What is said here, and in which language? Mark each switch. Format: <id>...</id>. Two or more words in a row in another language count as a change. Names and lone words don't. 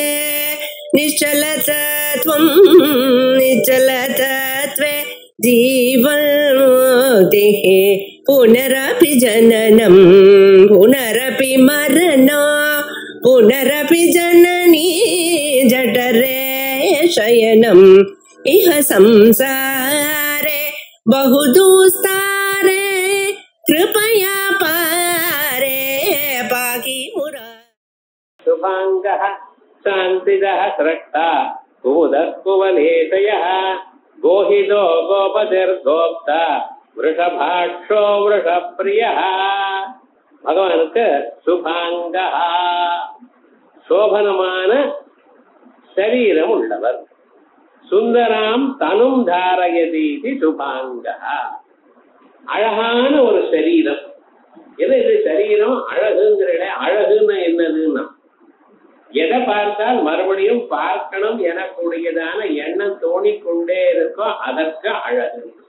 <sa>निश्चलतत्वं निश्चलतत्वे जीवन्मुक्तिः पुनरपि जननं पुनरपि मरणं पुनरपि जननी जठरे शयनम् इह संसारे बहुदुस्तारे कृपया पारे पाहि मुरा शुभांगः शान्तिदः स्रष्टा कुमुदः कुवलेशयः गोहितो गोपतिर्गोप्ता वृषभाक्षो वृषप्रियः</sa> <ta>பகவானுக்கு சுபாங்கா சோபனமான சரீரம் உள்ளவர்.</ta> <sa>सुन्दरां तनुं धारयतीति शुभाङ्गः</sa> <ta>அழகான ஒரு சரீரம். எது இது சரீரம் அழகுங்கிற அழகுன்னு என்னதுன்னா எதை பார்த்தால் மறுபடியும் பார்க்கணும் எனக்கூடியதான எண்ணம் தோணிக்கொண்டே இருக்கோ அதற்கு அழகு.</ta>